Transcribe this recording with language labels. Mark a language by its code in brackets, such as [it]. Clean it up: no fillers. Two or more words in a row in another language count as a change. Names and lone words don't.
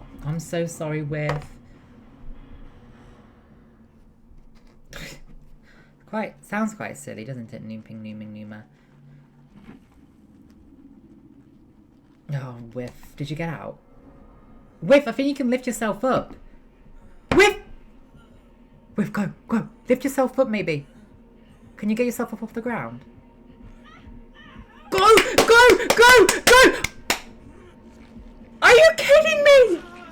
[en] I'm so sorry, Whiff. Sounds quite silly, doesn't it? Nooping, nooming, noomer. Oh, Whiff. Did you get out? Whiff, I think you can lift yourself up. Whiff! Whiff, go. Lift yourself up, maybe. Can you get yourself up off the ground? Go! Are you kidding me?